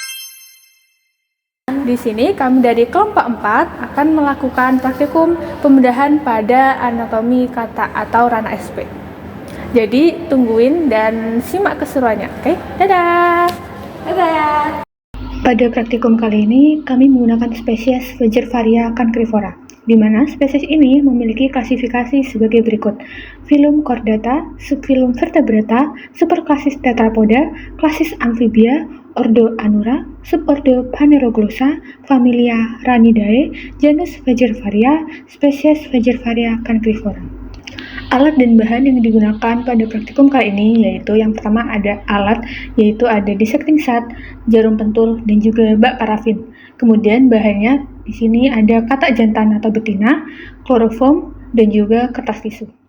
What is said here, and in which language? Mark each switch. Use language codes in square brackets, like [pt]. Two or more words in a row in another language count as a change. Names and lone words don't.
[id] Di sini kami dari kelompok 4 akan melakukan praktikum pembedahan pada anatomi kata atau Rana SP. Jadi tungguin dan simak keseruannya. Oke, dadah. Dadah. Pada praktikum kali ini kami menggunakan spesies Fagervaria cancrifora, di mana spesies ini memiliki klasifikasi sebagai berikut: filum Chordata, subfilum Vertebrata, superklasis Tetrapoda, klasis Amphibia, ordo Anura, subordo Phaneroglossa, familia Ranidae, genus Fagervaria, spesies Fagervaria cancrifora. Alat dan bahan yang digunakan pada praktikum kali ini yaitu yang pertama ada alat, yaitu ada [en] dissecting set, [id] jarum pentul, dan juga bak parafin. Kemudian bahannya di sini ada katak jantan atau betina, kloroform, dan juga kertas tisu.